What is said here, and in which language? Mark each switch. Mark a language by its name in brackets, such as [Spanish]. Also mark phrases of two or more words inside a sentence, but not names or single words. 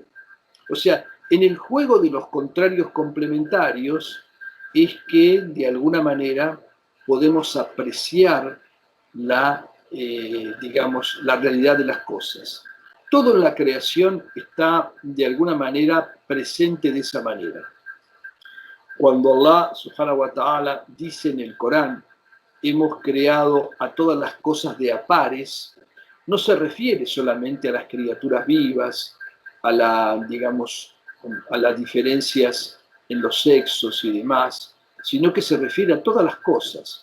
[Spanish] O sea, en el juego de los contrarios complementarios es que, de alguna manera, podemos apreciar digamos, la realidad de las cosas. Todo en la creación está, de alguna manera, presente de esa manera. [Arabic] Cuando Allah, سبحانه وتعالى, [Spanish] dice en el Corán, hemos creado a todas las cosas de a pares, no se refiere solamente a las criaturas vivas, digamos, a las diferencias en los sexos y demás, sino que se refiere a todas las cosas.